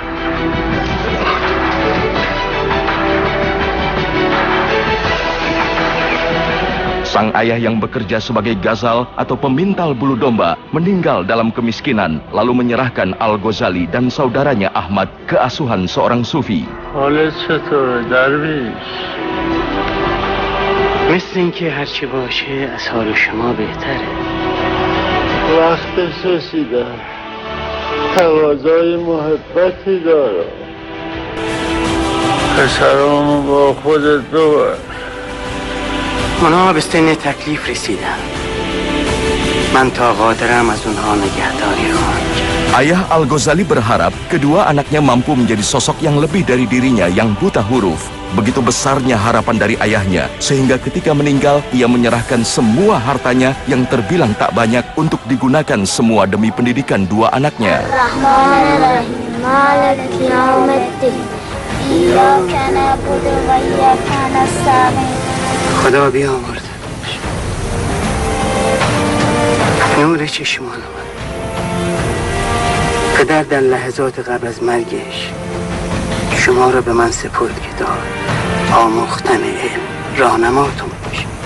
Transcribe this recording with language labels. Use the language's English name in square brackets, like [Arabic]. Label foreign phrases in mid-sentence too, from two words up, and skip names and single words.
[Indonesian] Sang ayah yang bekerja sebagai ghazal atau pemintal bulu domba meninggal dalam kemiskinan, lalu menyerahkan Al-Ghazali dan saudaranya Ahmad ke asuhan seorang sufi. [Persian] حالت چطوره درویش؟ مثل اینکه هرچی باشه از حال شما بهتره. وقتش رسیده، تقاضای محبتی داره. پسرامو با خودت ببر. اونها به سن تکلیف رسیدن. من تا قادرم از اونها نگهداری خواهم کرد. [Indonesian] Ayah Al-Ghazali berharap kedua anaknya mampu menjadi sosok yang lebih dari dirinya yang buta huruf. Begitu besarnya harapan dari ayahnya, sehingga ketika meninggal, ia menyerahkan semua hartanya yang terbilang tak banyak untuk digunakan semua demi pendidikan dua anaknya. [Persian] خدا بیامرد نور چشمان من. پدر در لحظات قبل از مرگش شما را به من سپرد که تا آموختن علم راهنماتون باشه.